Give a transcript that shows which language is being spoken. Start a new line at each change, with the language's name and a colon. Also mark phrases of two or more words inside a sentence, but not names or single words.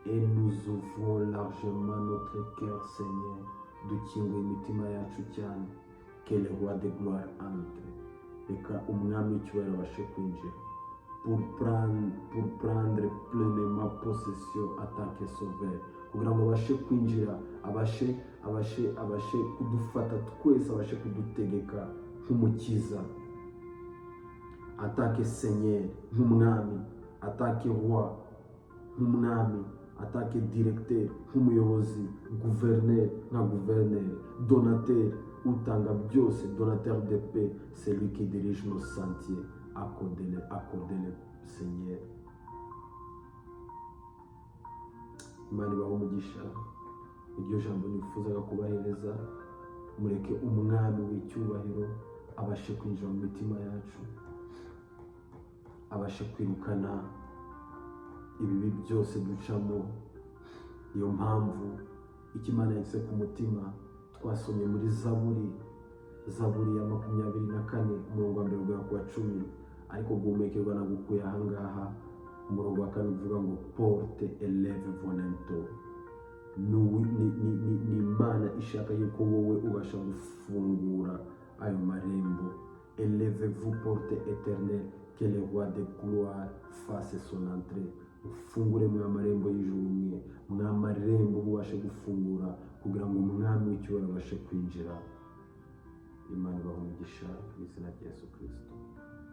French: et nous ouvrons largement notre cœur, Seigneur,
Kinyarwanda: dukinguye imitima yacu cyane,
French: que le roi de gloire entre,
Kinyarwanda: reka umwami w'icyubahiro abashe kwinjira,
French: pour prendre pleinement possession en tant que sauveur,
Kinyarwanda: kugira ngo abashe kwinjira, abashe kudufata twese, abashe kudutegeka nk'umukiza,
French: en tant que Seigneur, nk'umwami, en tant que roi, nk'umwami, en tant que directeur,
Kinyarwanda: nk'umuyobozi, gouverneur, nka gouverneur, donateur, utanga byose,
French: donateur de paix, celui qui dirige nos sentiers, accordez-le, Seigneur.
Kinyarwanda: Imana ibahe umugisha, iryo jambo nifuzaga kubahereza, mureke umwami w'icyubahiro abashe kwinjira mu mitima yacu, abashe kwirukana ibibi byose ducamo. Niyo mpamvu icyo Imana yashyize ku mutima twasomye muri Zaburi ya 24 umurongo wa 1 kugera ku wa 10, ariko guhumekerwa na gukuye ahangaha umurongo wa 4 uvuga ngo
French: porte élève volonté.
Kinyarwanda: Ni Imana ishaka yuko wowe ubasha gufungura ayo marembo.
French: Élevez-vous porte éternelle, que le roi de gloire fasse son entrée.
Kinyarwanda: Ufungure mwa marembo y'ijuru, mwa marembo mubashe gufungura kugira ngo umwami w'icyubahiro abashe kwinjira. Imana ibahe umugisha mu izina rya Yesu Kristo.